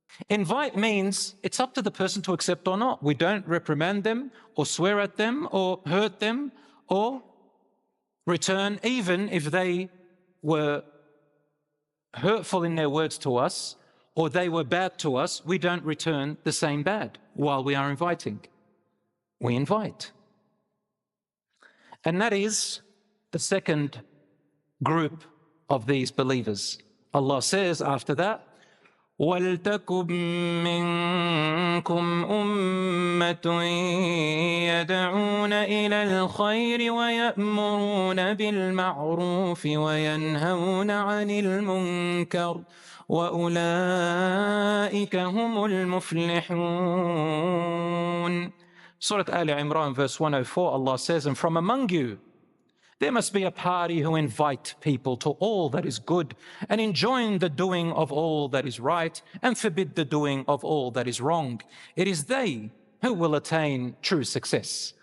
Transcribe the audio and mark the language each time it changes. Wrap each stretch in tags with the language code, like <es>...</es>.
<en>Invite means it's up to the person to accept or not. We don't reprimand them or swear at them or hurt them or return, even if they were hurtful in their words to us or they were bad to us, we don't return the same bad while we are inviting. We invite. And that is the second group of these believers. Allah says after that,</en> <ar>وَلْتَكُمْ مِنْكُمْ أُمَّةٌ يَدْعُونَ إِلَى الْخَيْرِ وَيَأْمُرُونَ بِالْمَعْرُوفِ وَيَنْهَوْنَ عَنِ الْمُنْكَرِ وَأُولَئِكَ هُمُ الْمُفْلِحُونَ.</ar> <en>Surah Al Imran, verse 104, Allah says, and from among you, there must be a party who invite people to all that is good and enjoin the doing of all that is right and forbid the doing of all that is wrong. It is they who will attain true success.</en>